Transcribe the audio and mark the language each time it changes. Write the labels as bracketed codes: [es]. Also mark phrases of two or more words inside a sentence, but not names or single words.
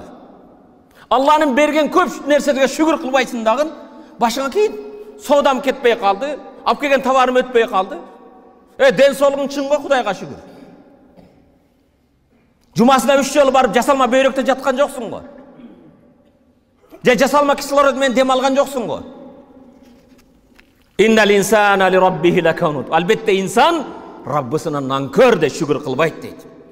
[ky] Алланын берген көп нерселерге шүгүр кылбайсың дагы, башыңа кийин соодам кетпей калды, алып келген товарым өтпөй калды. Ден соолугуң чынго, Кудайга шүгүр. Жумасына 3 жолу барып жасалма бөйрөктө жаткан жоксуң го. Же жасалма кислород менен дем алган жоксуң го. [ar] "إن الإنسان لربه لكنود." [ky] Албетте инсан Раббысына нанкөр де шүгүр кылбайт дейт.